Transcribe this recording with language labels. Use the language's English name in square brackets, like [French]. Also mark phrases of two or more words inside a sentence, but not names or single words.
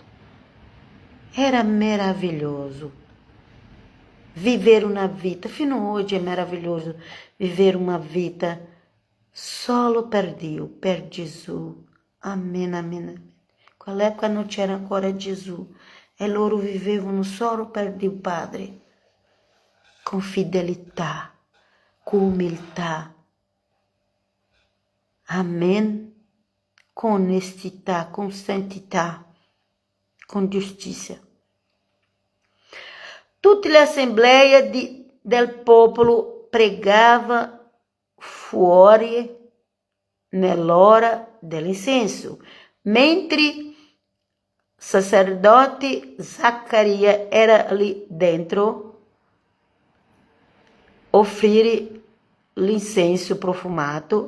[Italian] Era meraviglioso viver una vita, fino hoje è meraviglioso viver una vita solo per Dio, per Gesù. Amen, amen, amen. Quell'epoca non c'era ancora Gesù e loro vivevano solo per Dio Padre, con fidelità, con umiltà. Amen. [Portuguese] Com honestidade, [Italian] com santità, com giustizia. Tutta l'assemblea del popolo pregava fuori nell'ora dell'incenso, mentre sacerdote Zaccaria era lì dentro offrire l'incenso profumato.